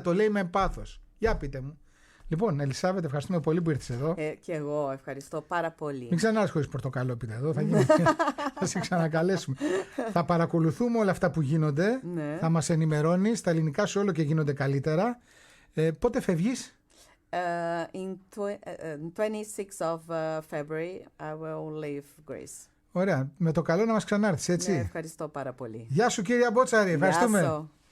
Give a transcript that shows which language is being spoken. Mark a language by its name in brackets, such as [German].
[Greek] Το λέει με πάθος. Για πείτε μου. Λοιπόν, Ελισάβετ, ευχαριστούμε πολύ που ήρθες εδώ. Και εγώ ευχαριστώ πάρα πολύ. Μην ξανάρθεις χωρίς πορτοκαλόπιτα εδώ, θα σε ξανακαλέσουμε. Θα παρακολουθούμε όλα αυτά που γίνονται, θα μας ενημερώνεις, τα ελληνικά σου όλο και γίνονται καλύτερα. Πότε φεύγεις? [English] In 26 of February I will leave Greece. [Greek] Ωραία, με το καλό να μας ξανάρθεις, έτσι. Ναι, ευχαριστώ πάρα πολύ. Γεια σου κύριε Μπότσαρη, ευχαριστούμε.